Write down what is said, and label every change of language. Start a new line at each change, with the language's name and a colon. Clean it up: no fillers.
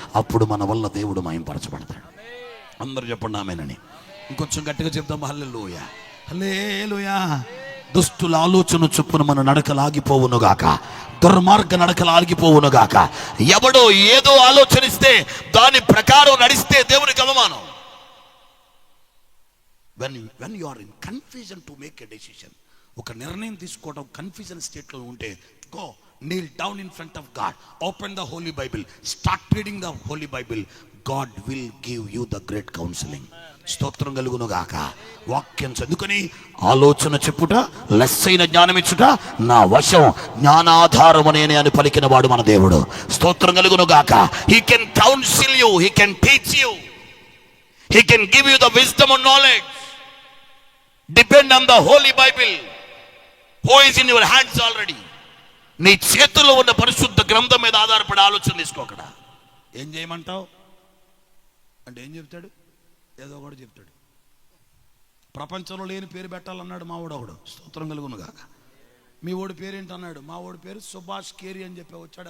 Telugu: అప్పుడు మన వల్ల దేవుడు మహింపరచబడతాడు. అందరూ చెప్పండి ఆమేనని. ఇంకొంచెం గట్టిగా చెప్తాం హల్లెలూయా, హల్లెలూయా. దుష్టుల ఆలోచన చొప్పున మన నడకలు ఆగిపోవునుగాక, దుర్మార్గ నడకలు ఆగిపోవునుగాక. ఎవడో ఏదో ఆలోచనిస్తే దాని ప్రకారం నడిస్తే దేవునికి అవమానం.
English: when you are in confusion to make a decision,
Telugu: ఒక నిర్ణయం తీసుకోవడం కన్ఫ్యూజన్ స్టేట్లో ఉంటే,
English: Go kneel down in front of God, open the holy bible, start reading the holy bible. God will give you the great counseling.
Telugu: స్తోత్రం కలుగును గాక. వాక్యం చదువుకొని ఆలోచన చెప్పుట, లెస్సైన జ్ఞానం ఇచ్చుట నా వశం, జ్ఞానాధారము నేనే అని పలికిన వాడు మన దేవుడు. స్తోత్రం కలుగును గాక.
English: He can counsel you, he can teach you, he can give you the wisdom and knowledge. Depend on the holy bible who is in your hands already.
Telugu: నీ చేతుల్లో ఉన్న పరిశుద్ధ గ్రంథం మీద ఆధారపడి ఆలోచన తీసుకోకడ. ఏం చేయమంటావు అంటే ఏం చెప్తాడు? ఏదో ఒకటి చెప్తాడు. ప్రపంచంలో లేని పేరు పెట్టాలన్నాడు మా వాడు ఒకడు. స్తోత్రం కలుగును గాక. మీ ఓడి పేరు ఏంటన్నాడు? మా ఓడి పేరు సుభాష్ కేరి అని చెప్పి వచ్చాడు.